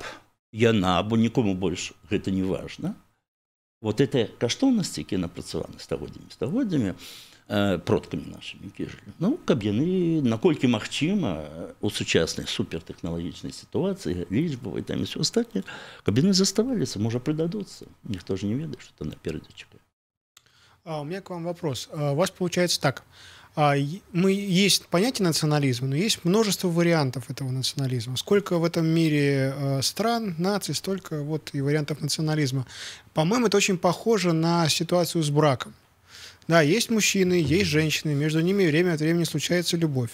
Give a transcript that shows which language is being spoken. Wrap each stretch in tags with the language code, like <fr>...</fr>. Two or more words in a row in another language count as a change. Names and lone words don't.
<be>яна, бо нікому больш гэта не важна,</be> <ru>вот этой</ru> <be>каштоўнасці, якія напрацаваны стагоддзямі, продкамі нашымі, якія жылі, ну, каб яны, наколькі магчыма, у сучаснай супертэхналагічнай сітуацыі, лічбавай, там і ўсё астатняе, каб яны заставаліся, можа, прыдадуцца. Ніхто ж не ведае, што там наперадзе чакае.</be> <ru>У меня к вам вопрос. У вас получается так. Есть понятие национализма, но есть множество вариантов этого национализма. Сколько в этом мире стран, наций, столько вот и вариантов национализма. По-моему, это очень похоже на ситуацию с браком. Да, есть мужчины, есть женщины, между ними время от времени случается любовь.</ru>